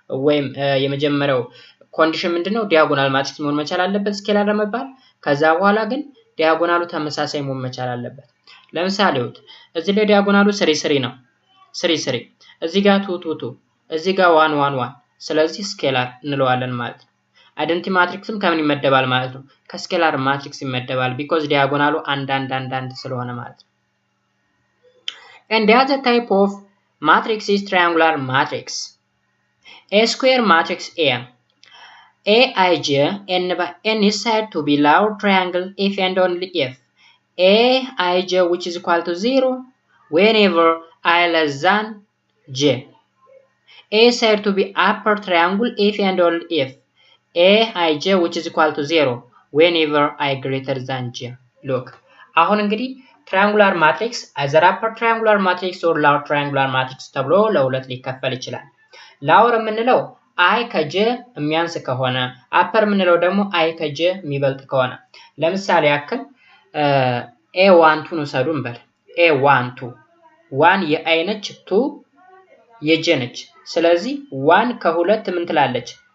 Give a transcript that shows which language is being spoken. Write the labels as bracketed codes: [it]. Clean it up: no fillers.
[am] ወይም የመጀመሪያው ኮንዲሽን ምንድነው? ዲያጎናል ማትሪክስ መሆን መቻል አለበት ስኬላር ለመባል። ከዛ በኋላ ግን ዲያጎናሉ ተመሳሳይ መሆን መቻል አለበት። ለምሳሌ እዚህ ላይ ዲያጎናሉ 3 3 ነው። 3 3 እዚህ ጋር 2 2 2 እዚህ ጋር 1 1 1 ስለዚህ ስኬላር እንለዋለን ማለት ነው። አይደንቲቲ ማትሪክስም ከምን ይመደባል ማለት ነው? ከስኬላር ማትሪክስ ይመደባል because ዲያጎናሉ አንድ ስለሆነ ማለት ነው። [en] And the other type of matrix is triangular matrix. A square matrix A. Aij n by n is said to be lower triangle if and only if Aij which is equal to 0 whenever I less than j. A is said to be upper triangle if and only if Aij which is equal to 0 whenever I greater than j. [am] Look አሁን እንግዲህ [en] triangular matrix either upper triangular matrix [am] or lower triangular matrix ተብሎ ለሁለት ሊከፈል ይችላል። lower የምንለው I ከj የሚያንስ ከሆነ upper የምንለው ደግሞ I ከj የሚበልጥ ከሆነ ለምሳሌ ያክል A12 ነው ሰዱን በል A12 1 የI ነች 2 የj ነች። ስለዚህ 1 ከ2 ምን ትላለች?